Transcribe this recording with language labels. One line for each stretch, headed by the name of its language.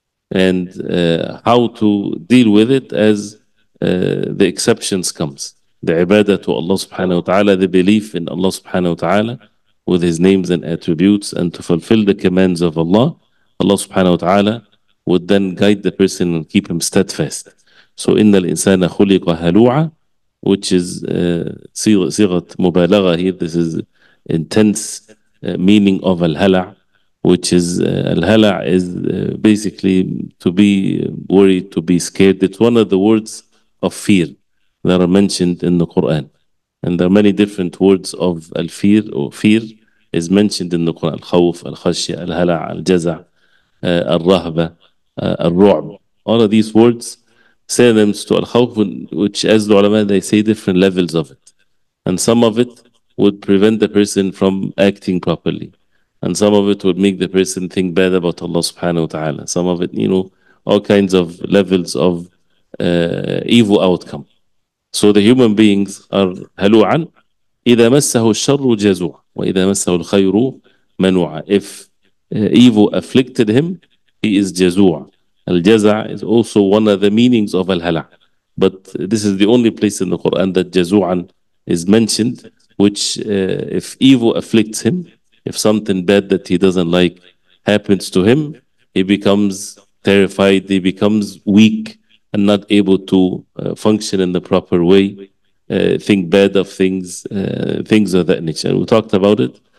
English: And how to deal with it as the exceptions comes. The ibadah to Allah subhanahu wa ta'ala, the belief in Allah subhanahu wa ta'ala with His names and attributes, and to fulfill the commands of Allah, Allah subhanahu wa ta'ala would then guide the person and keep him steadfast. So
Arabic: إن الإنسان خلق هلوعا,
English: which is
Arabic: صيغة مبالغة
English: here. This is intense meaning of al-hala', which is al-hala' is basically to be worried, to be scared. It's one of the words of fear that are mentioned in the Quran. And there are many different words of al-fear, or fear is mentioned in the Quran. Al-khawf, al-khashya, al-hala', al-jaza', al-rahba, al-ru'b. All of these words, synonyms to al-khawf, which as the ulama, they say different levels of it. And some of it would prevent the person from acting properly. And some of it would make the person think bad about Allah subhanahu wa ta'ala. Some of it, all kinds of levels of evil outcome. So the human beings are halu'an.
Arabic: إذا مسه الشر جزوع وإذا مسه الخير منوعا.
English: If evil afflicted him, he is jazua. Al-jaza' is also one of the meanings of al-hala'. But this is the only place in the Quran that jazu'an is mentioned, which if evil afflicts him, if something bad that he doesn't like happens to him, he becomes terrified, he becomes weak and not able to function in the proper way, think bad of things, things of that nature. And we talked about it.